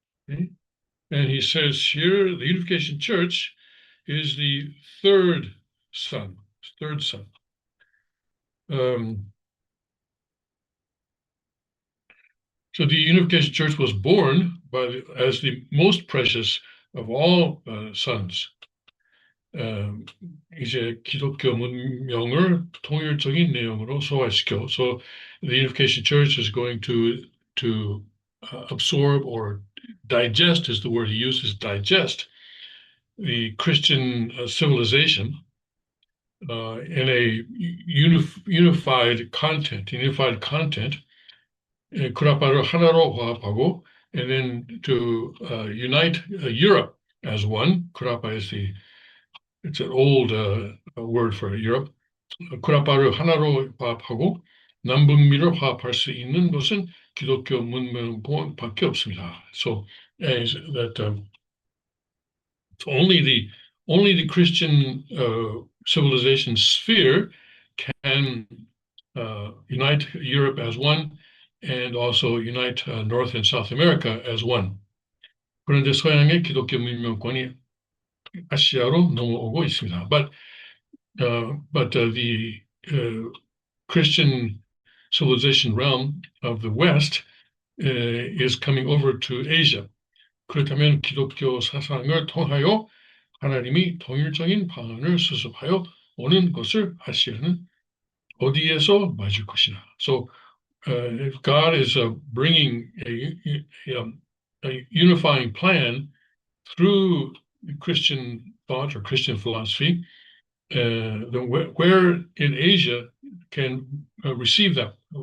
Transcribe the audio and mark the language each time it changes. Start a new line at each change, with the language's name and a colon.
English: Okay. And he says here, the Unification Church is the third son, third son. Um, So the Unification Church was born as the most precious of all sons.
Korean: 이제 기독교 문명을 통일적인 내용으로 소화시켜.
English: So the Unification Church is going to absorb or digest is the word he uses, digest the Christian civilization in a unified content,
Korean: 쿠라파를 하나로 화합하고,
English: and then to unite Europe as one. Kurapa it's an old word for Europe.
Korean: 쿠라파를 하나로 화합하고 남북미를 화합할 수 있는 것은 기독교 문명밖에 없습니다.
English: So that only the Christian civilization sphere can unite Europe as one and also unite North and South America as one.
Korean: 그런데 서양의 기독교 문명권이 아시아로 넘어오고 있습니다.
English: But the Christian civilization realm of the West is coming over to Asia.
Korean: 그렇다면 기독교 사상을 통하여 하나님이 통일적인 방안을 수습하여 오는 것을 아시아는 어디에서 맞을 것이나.
English: So if God is bringing a unifying plan through Christian thought or Christian philosophy, then where in Asia can receive that?